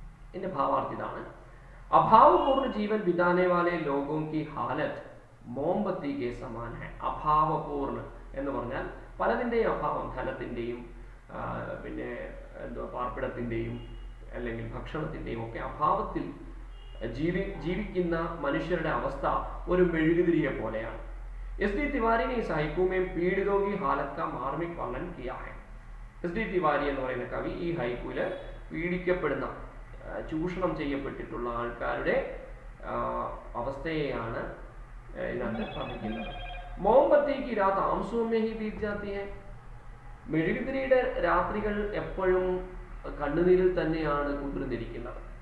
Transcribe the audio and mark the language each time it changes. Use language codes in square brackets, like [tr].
[ml] ഇതിന്റെ ഭാവാർത്ഥം ഇതാണ്: [hi] അഭാവപൂർണ്ണ ജീവൻ ബിതാനെ വാലെ ലോഗോं की हालत मोमबत्ती के समान है. [ml] അഭാവപൂർണ്ണ എന്ന് പറഞ്ഞാൽ പലതിൻ്റെയും അഭാവം, ധനത്തിൻ്റെയും പിന്നെ പാർപ്പിടത്തിൻ്റെയും അല്ലെങ്കിൽ ഭക്ഷണത്തിൻ്റെയും ഒക്കെ അഭാവത്തിൽ ജീവിക്കുന്ന മനുഷ്യരുടെ അവസ്ഥ ഒരു മെഴുകുതിരിയെ പോലെയാണ്. [hi] എസ് ഡി തിവാരി ने इस हाइकू में पीड़ितों की हालत का मार्मिक वर्णन किया है. [ml] എസ് ഡി തിവാരി എന്ന് പറയുന്ന കവി ഈ ഹൈക്കൂല് പീഡിക്കപ്പെടുന്ന, ചൂഷണം ചെയ്യപ്പെട്ടിട്ടുള്ള ആൾക്കാരുടെ അവസ്ഥയെയാണ് ഇതിനകത്ത് പറഞ്ഞിരിക്കുന്നത്. [hi] മോംബത്തിക്ക് രാത് ആംസുമേ ഹി ബീത് ജാത്തി ഹൈ. [ml] മെഴുകുതിരിയുടെ രാത്രികൾ എപ്പോഴും കണ്ണുനീരിൽ തന്നെയാണ് കുതിർന്നിരിക്കുന്നത്.